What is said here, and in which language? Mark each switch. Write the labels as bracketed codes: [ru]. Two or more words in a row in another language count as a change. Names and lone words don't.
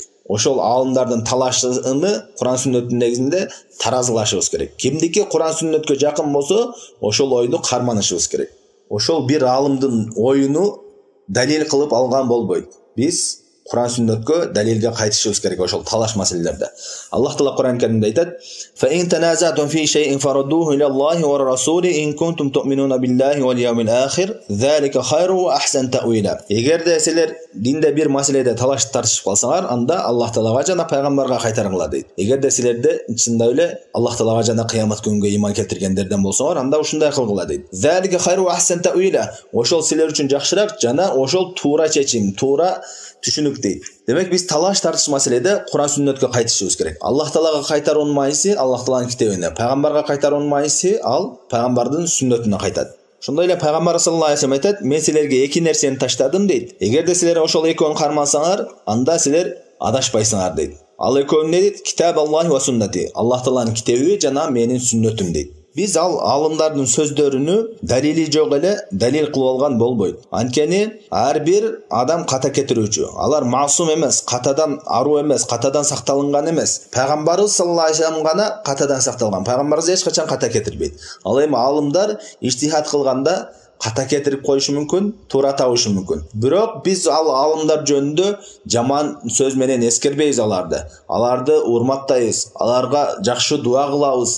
[ky] Ошол алымдардын талашыны Куран сүннөттүн негизинде таразылашыбыз керек. Кимдики Куран сүннөткө жакын болсо, ошол ойду карманышыбыз керек. Ошол бир алымдын оюну далил кылып алган болбойт. Биз Куран сүннөткө далилге кайтышыбыз керек ошол талаш маселелерде. Аллах Таала Куран Каримде айтат: [ar] "فإن تنازعتم في شيء فردوه إلى الله والرسول إن كنتم تؤمنون بالله واليوم الآخر ذلك خير وأحسن تأويلا." [ky] Эгерде силер динде бир маселеде талаш тартышып калсаңар, анда Аллах Таалага жана пайгамбарга кайтарыңлар дейт. Эгерде силерде чындап эле Аллах Таалага жана кыямат күнүгө иман келтиргендерден болсоңор, анда ушундай кылгыла дейт. [ar] ذلك خير وأحسن تأويلا. [ky] Ошол силер үчүн жакшыраак жана ошол туура чечим, туура түшүнүк дейт. Демек биз талаш тартыш маселеде Куран сүннөткө кайтышыбыз керек. Аллах Таалага кайтаруунун майысы Аллах Тааланын китебине, пайгамбарга кайтаруунун майысы ал пайгамбардын сүннөтүнө кайтат. Ошондой эле пайгамбар [ar] صلى الله عليه وسلم [ky] айтат: "Мен силерге эки нерсени таштадым" дейт. Эгерде силер ошол экөөнү кармансаңар, анда силер адашпайсыңар дейт. Ал экөө эмне дейт? [ar] كتاب الله وسنتي. [ky] Аллах Тааланын китеби жана менин сүннөтүм дейт. Биз алымдардын сөздөрүнү далили жок эле далил кылып алган болбойт. Анткени ар бир адам ката кетирүүчү. Алар маасум эмес, катадан аруу эмес, катадан сакталынган эмес. Пайгамбарыбыз [ar] صلى الله عليه وسلم [ky] гана катадан сакталган. Пайгамбарыбыз эч качан ката кетирбейт. Ал эми алымдар иштихат кылганда ката кетирип коюшу мүмкүн, туура табышы мүмкүн. Бирок биз ал алымдар жөнүндө жаман сөз менен эскербейбиз аларды. Аларды урматтайбыз, аларга жакшы дуа кылабыз.